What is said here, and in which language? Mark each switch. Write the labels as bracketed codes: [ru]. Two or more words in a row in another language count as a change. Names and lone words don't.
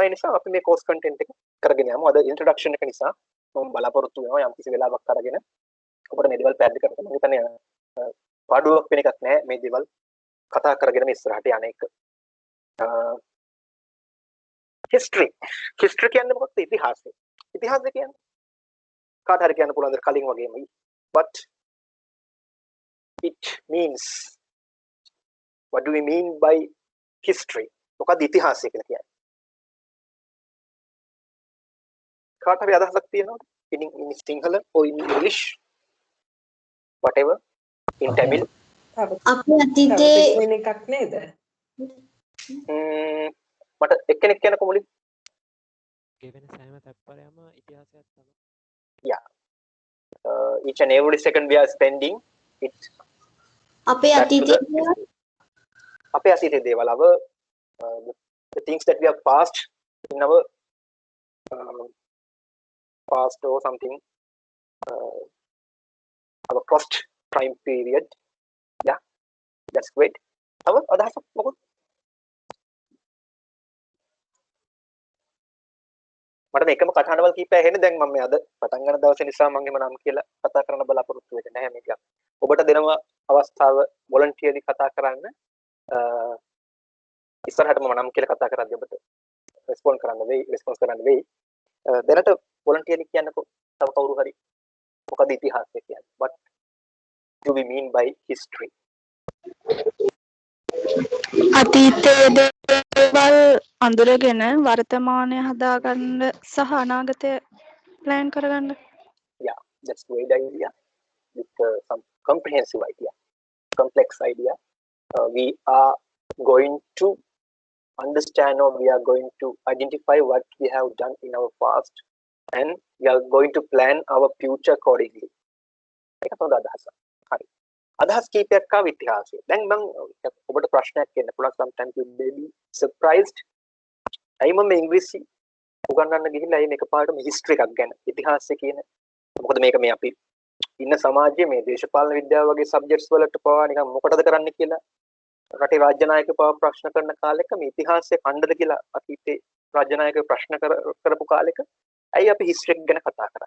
[si] ඒ නිසා අපි මේ [en] course content [si] එක කරගෙන යමු. අද ඉන්ට්‍රොඩක්ෂන් එක නිසා මම බලාපොරොත්තු වෙනවා යම් කිසි වෙලාවක් අරගෙන ඔබට මේ දේවල් පැහැදිලි කරන්න. මම හිතන්නේ පාඩුවක් වෙන එකක් නෑ මේ දේවල් කතා කරගෙන මේ ඉස්සරහට යන එක. හිස්ටරි කියන්නේ මොකක්ද? ඉතිහාසය. ඉතිහාසය කියන්නේ කාට හරි කියන්න පුළුවන් කලින් වගේම [en] but it means, what do we mean by history? [si] මොකක්ද ඉතිහාසය කියලා කියන්නේ? කාට හරි අදහසක් තියෙනවද? [en] in Sinhala or in English, whatever, in Tamil? [si] අපි අතීතේ වෙන එකක් නේද? මට එක්කෙනෙක් කියනකො මුලින් ගෙවෙන සෑම තත්පරයක්ම ඉතිහාසයක් තමයි. [en] yeah, each and every second we are spending it [si] අපේ අතීතේ අපේ අතීතයේ දේවල් [en] the things that we have passed in our past or something, our past time period. Yeah, that's great. Our [si] අදහසක් මොකක්ද? මට මේකම කතාවල් කීපය ඇහෙන්නේ දැන් මම මේ අද පටන් ගන්න දවසේ නිසා මම එහෙම නම් කියලා කතා කරන්න බලාපොරොත්තු වෙන්නේ නැහැ මේක. ඔබට දෙනවා අවස්ථාව වොලන්ටියර්ලි කතා කරන්න. ඉස්සරහට මම නම් කියලා කතා කරද්දී ඔබට රෙස්පොන්ස් කරන්න වෙයි. දැනට වොලන්ටියර්ලි කියන්නකෝ තව කවුරු හරි මොකද ඉතිහාසය කියන්නේ? [en] What do we mean by history? [si] අතීතයේ දේවල් අඳුරගෙන වර්තමානය හදාගන්න සහ අනාගතය ප්ලෑන් කරගන්න. [en] Yeah, that's a great idea. With some comprehensive idea, complex idea. We are going to understand, or we are going to identify what we have done in our past, and we are going to plan our future accordingly. [si] ඒක තමයි අදහස. හරි. අදහස් කීපයක් ආව ඉතිහාසයේ. දැන් මම ඔබට ප්‍රශ්නයක් එන්න පුළුවන්. [en] sometimes you may be surprised. [si] ඇයි මම ඉංග්‍රීසි උගන්වන්න ගිහිල්ලා මේ එකපාරටම හිස්ටරි එකක් ගැන ඉතිහාසය කියන. මොකද මේක මේ අපි ඉන්න සමාජයේ මේ දේශපාලන විද්‍යාව වගේ සබ්ජෙක්ට්ස් වලට පවා නිකන් මොකටද කරන්න කියලා රටේ රාජ්‍ය නායකයෝ පවා ප්‍රශ්න කරන කාලෙක මේ ඉතිහාසය කණ්ඩද කියලා අතීතේ රාජ්‍ය නායකයෝ ප්‍රශ්න කරපු කාලෙක ඇයි අපි හිස්ටරි එක ගැන කතා කරන්නේ?